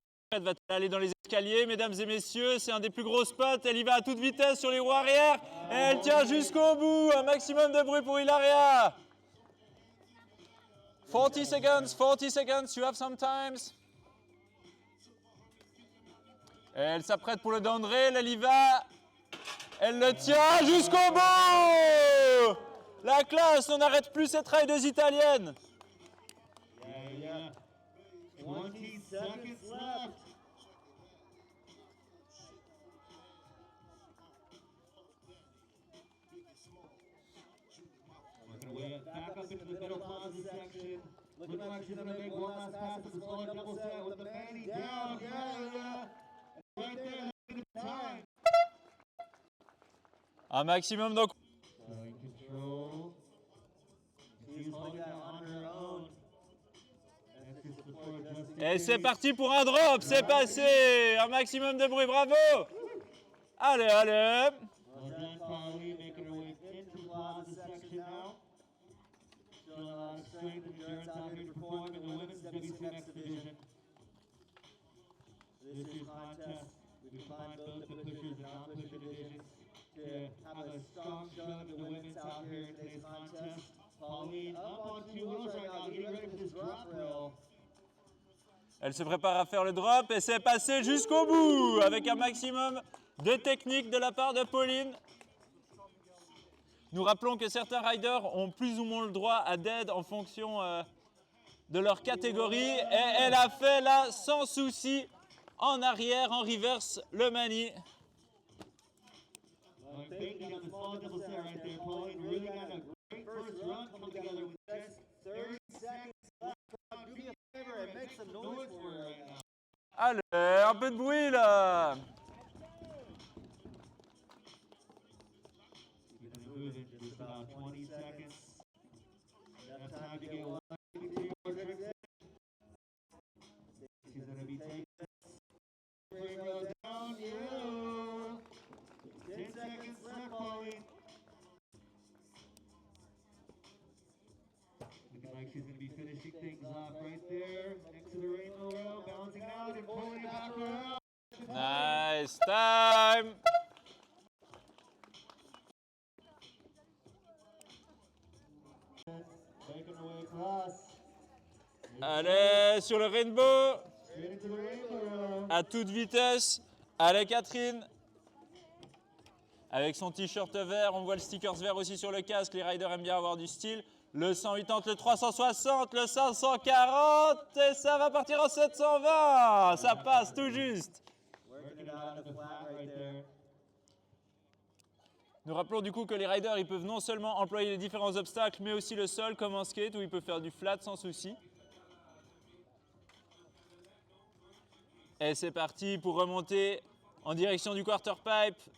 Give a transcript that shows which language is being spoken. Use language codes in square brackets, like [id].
[fr] Elle va aller dans les escaliers, mesdames et messieurs, c'est un des plus gros spots, elle y va à toute vitesse sur les roues arrière, et elle tient jusqu'au bout, un maximum de bruit pour Hilaria. [en] 40 seconds, you have some times. [fr] Et elle s'apprête pour le down rail, elle y va, elle le tient jusqu'au bout. La classe, on n'arrête plus cette rail des Italiennes. [en] 20 seconds left. Back up into the middle plaza section. Looking like she's going to make one last pass at the smaller double set with the Manny down. Yeah. Right there, [fr] Un maximum donc. [en] Showing control. She's holding that on her own. That's just before just in [fr] Et c'est [en] case. [fr] parti pour un drop, c'est passé. Un maximum de bruit, bravo. Allez, allez. [en] Well done, Polly, making her way into the plaza section now. Showing a lot of strength and endurance out here performing in the women's WCMX division. This year's contest, we combined both the pushers and non-pusher divisions to have a strong showing of the women's out here in today's contest. Pauline up on two wheels right now, getting ready for this drop rail. [fr] Elle se prépare à faire le drop et c'est passé jusqu'au bout avec un maximum de technique de la part de Pauline. Nous rappelons que certains riders ont plus ou moins le droit à dead en fonction de leur catégorie et elle a fait là sans souci en arrière, en reverse, le mani. [en] Well, thinking of the small double set right there, Pauline really got a great first run coming together with just 30 seconds left. Do me a favor and make some noise for her right now. [fr] Allez, un peu de bruit là. [en] Keep it moving, just about 20 seconds. Enough time to get one, two, three more tricks in. She's gonna be taking this. Bring her down, yeah. 10 seconds left, Pauline. Looking like she's gonna be finishing things off right there, next to the rainbow rail, balancing out and pulling it back around. Nice time. Making her way across. [fr] Allez, sur le rainbow, [en] Straight into the rainbow rail. [fr] à toute vitesse. Allez, Catherine. Avec son t-shirt vert, on voit le stickers vert aussi sur le casque. Les riders aiment bien avoir du style. Le 180, le 360, le 540 et ça va partir en 720. Ça passe tout juste. [en] Working it out on the flat right there. [fr] Nous rappelons du coup que les riders ils peuvent non seulement employer les différents obstacles, mais aussi le sol comme en skate où ils peuvent faire du flat sans souci. Et c'est parti pour remonter en direction du quarter pipe.